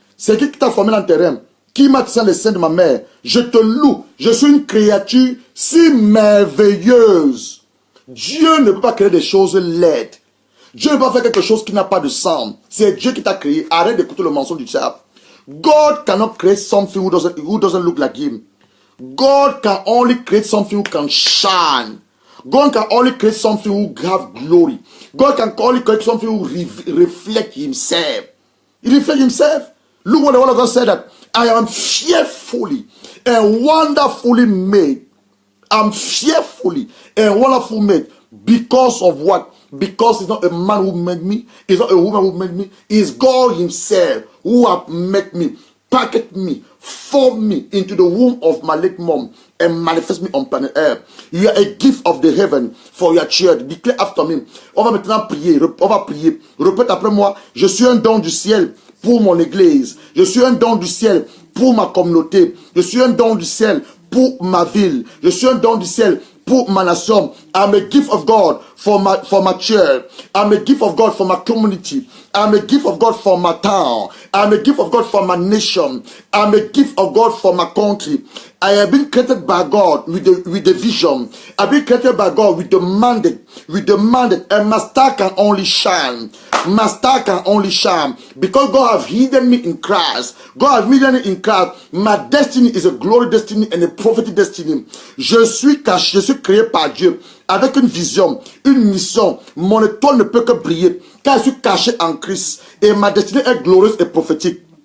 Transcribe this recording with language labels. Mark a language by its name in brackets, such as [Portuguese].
[French] C'est qui t'a formé dans tes reins? Qui m'a tissé les seins de ma mère? Je te loue. Je suis une créature si merveilleuse. Dieu ne peut pas créer des choses laides. Dieu ne peut pas faire quelque chose qui n'a pas de sens. C'est Dieu qui t'a créé. Arrête d'écouter le mensonge du diable. [English] God cannot create something who doesn't look like him. God can only create something who can shine. God can only create something who have glory. God can only create something who reflect himself. He reflects himself. Look what the word of God said, that I am fearfully and wonderfully made. I'm fearfully and wonderfully made. Because of what? Because it's not a man who made me. It's not a woman who made me. It's God himself who have made me, packaged me, formed me into the womb of my late mom and manifest me on planet Earth. You are a gift of the heaven for your children. Declare after me. [French] On va maintenant prier. On va prier. Répète après moi. Je suis un don du ciel pour mon église. Je suis un don du ciel pour ma communauté. Je suis un don du ciel pour ma ville. Je suis un don du ciel pour ma nation. [English] I'm a gift of God for my church. I'm a gift of God for my community. I'm a gift of God for my town. I'm a gift of God for my nation. I'm a gift of God for my country. I have been created by God with the vision. I've been created by God with the mandate. And my star can only shine. My star can only shine because God has hidden me in Christ. God has hidden me in Christ. My destiny is a glory destiny and a prophetic destiny. [French] Je suis caché, je suis créé par Dieu avec une vision, une mission. Mon étoile ne peut que briller car je suis caché en Christ et ma destinée est glorieuse et prophétique.